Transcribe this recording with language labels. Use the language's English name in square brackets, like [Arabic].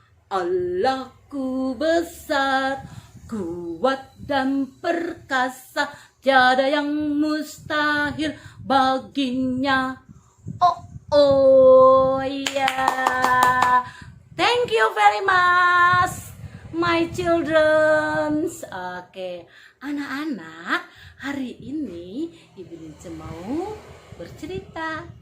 [Indonesian] Allahku besar, kuat dan perkasa, tiada yang mustahil baginya. Yeah. [English] Thank you very much my children. [Indonesian] Oke, anak-anak, hari ini Ibu Nince mau bercerita.